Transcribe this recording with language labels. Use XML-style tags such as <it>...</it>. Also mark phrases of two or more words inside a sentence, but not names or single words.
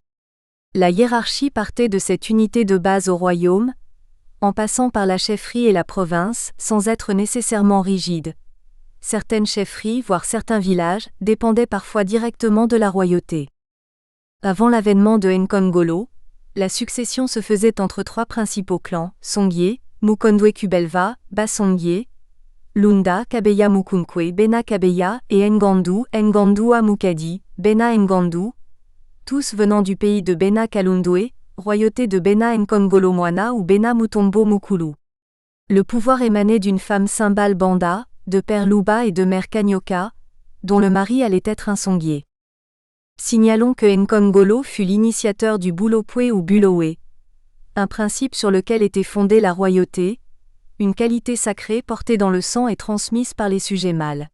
<fr>La hiérarchie partait de cette unité de base au royaume, en passant par la chefferie et la province, sans être nécessairement rigide. Certaines chefferies, voire certains villages, dépendaient parfois directement de la royauté. Avant l'avènement de Nkongolo, la succession se faisait entre trois principaux clans, Songye, Mukondwe Kubelva, Basongye, Lunda Kabeya Mukunkwe Bena Kabeya et Ngandu Ngandua Mukadi, Bena Ngandu, tous venant du pays de Bena Kalundwe, royauté de Bena Nkongolo Mwana ou Bena Mutombo Mukulu. Le pouvoir émanait d'une femme Simbal Banda, de père Luba et de mère Kanyoka, dont le mari allait être un Songye. Signalons que Nkongolo fut l'initiateur du Bulopwe ou Bulowe, un principe sur lequel était fondée la royauté, une qualité sacrée portée dans le sang et transmise par les sujets mâles.</fr>